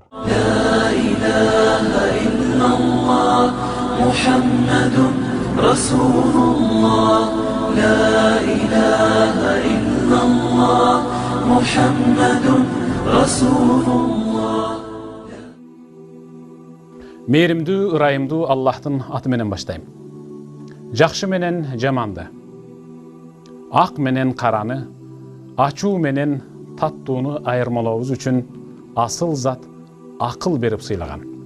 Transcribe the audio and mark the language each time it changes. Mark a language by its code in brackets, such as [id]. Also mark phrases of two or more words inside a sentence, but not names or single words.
[ar] لا إله إلا الله محمد رسول الله لا إله إلا الله محمد رسول الله. [ky] Мейримдүү, ырайымдуу Аллахтын аты менен баштайм. Жакшы менен жаманды, ак менен караны, ачуу менен таттууну айырмалообуз үчүн асыл зат акыл берип сыйлаган.